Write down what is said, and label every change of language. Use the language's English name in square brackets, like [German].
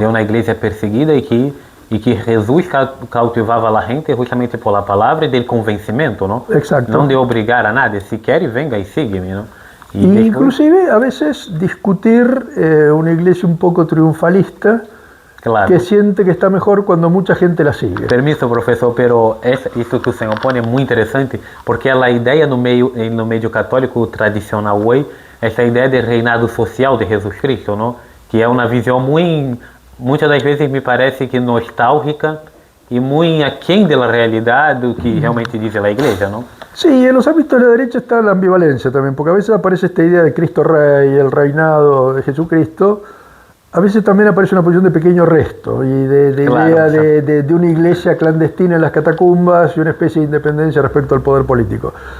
[Spanish] De una iglesia perseguida y que Jesús cautivava a gente justamente por la palabra y del convencimiento, ¿no? Exacto. No de obligar a nadie, si quiere venga y sígueme, ¿no? Y inclusive a veces discutir una iglesia un poco triunfalista, claro, que siente que está mejor cuando mucha gente la sigue. [Portuguese] Permiso, professor, pero isso que o senhor põe é muito interessante, porque a ideia no meio católico tradicional hoje, essa ideia de reinado social de Jesus Cristo, ¿no? Que é uma visão muito, muitas das vezes me parece que nostálgica [Spanish] y muy aquén de la realidad do que realmente dice la iglesia, [Portuguese] ¿no? [Spanish] Sí, en los ámbitos de la derecha está la ambivalencia también, porque a veces aparece esta idea de Cristo Rey, el reinado de Jesucristo, a veces también aparece una posición de pequeño resto y de claro, idea de una iglesia clandestina en las catacumbas y una especie de independencia respecto al poder político.